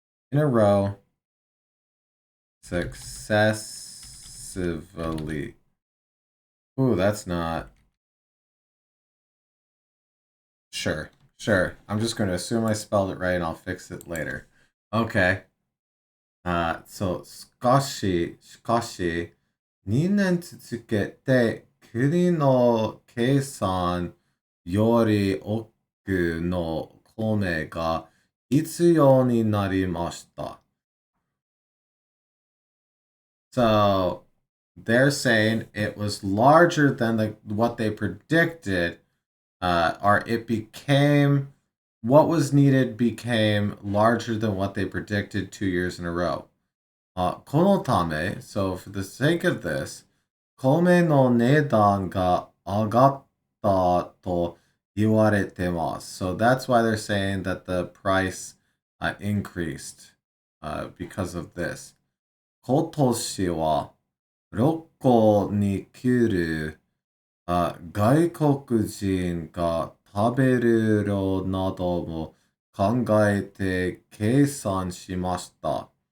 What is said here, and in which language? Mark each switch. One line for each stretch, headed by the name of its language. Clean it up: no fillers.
English: In a row, successively. Ooh, that's not. Sure. I'm just going to assume I spelled it right and I'll fix it later. Okay.
Japanese: So, しかし、2年続けて国の計算より多くの米が必要になりました。
English: So they're saying it was larger than what they predicted, or it became what was needed became larger than what they predicted 2 years in a row.
Japanese: このため,
English: so for the sake of this,
Japanese: 米の値段が上がったと言われてます.
English: So that's why they're saying that the price increased because of this.
Japanese: 今年は旅行に来る外国人が食べる量なども考えて計算しました.